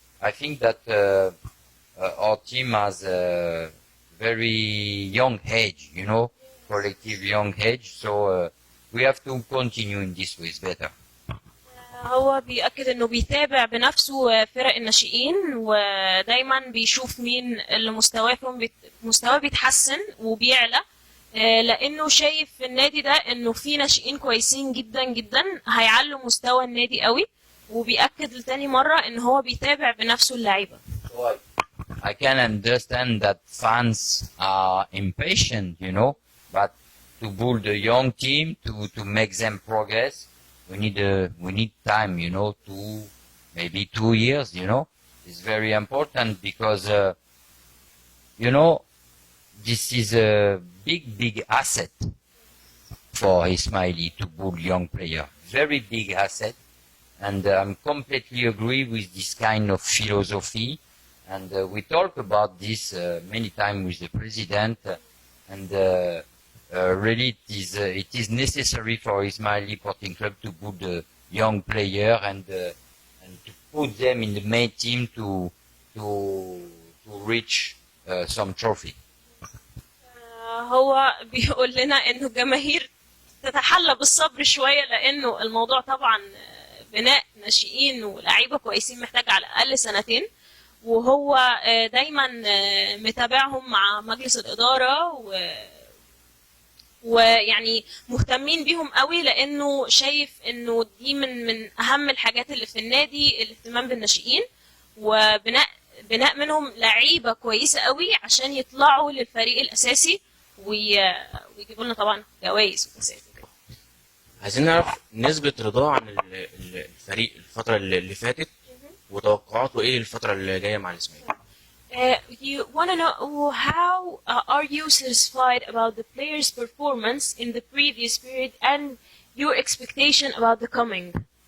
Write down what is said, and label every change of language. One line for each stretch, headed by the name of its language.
English: I think that our team has a very young age, collective young age, so we have to continue in this way. It's better.
Arabic: هو بيأكد انه بيتابع بنفسه فرق الناشئين، ودايما بيشوف مين اللي مستواه بيتحسن وبيعلى، لانه شايف في النادي ده انه في ناشئين كويسين جدا جدا هيعلوا مستوى النادي قوي، وبيأكد لتاني مرة ان هو بيتابع بنفسه اللعيبة.
English: I can understand that fans are impatient, but to build a young team, to make them progress, we need time, maybe 2 years, It's very important, because, this is a big asset for Ismaili to build young player. Very big asset, and I'm completely agree with this kind of philosophy. And we talk about this many times with the president, and really it is necessary for Ismaili Sporting Club to put a young player and to put them in the main team to reach some trophy.
Arabic: هو بيقول لنا انه الجماهير تتحلى بالصبر شويه، لانه الموضوع طبعا بناء ناشئين ولاعيبه كويسين محتاج على الاقل 2 سنين، وهو دايما متابعهم مع مجلس الإدارة ويعني مهتمين بيهم قوي، لانه شايف انه دي من اهم الحاجات اللي في النادي، الاهتمام بالناشئين وبناء منهم لعيبه كويسه قوي عشان يطلعوا للفريق الاساسي ويجيبوا لنا طبعا جوائز وكاسات. عايزين نعرف نسبة رضاه عن الفريق الفترة اللي فاتت، وتوقعاته ايه الفترة اللي جاية مع الاسماعيلي.
English: You want to know how are you satisfied about the players' performance in the previous period and your expectation about the coming?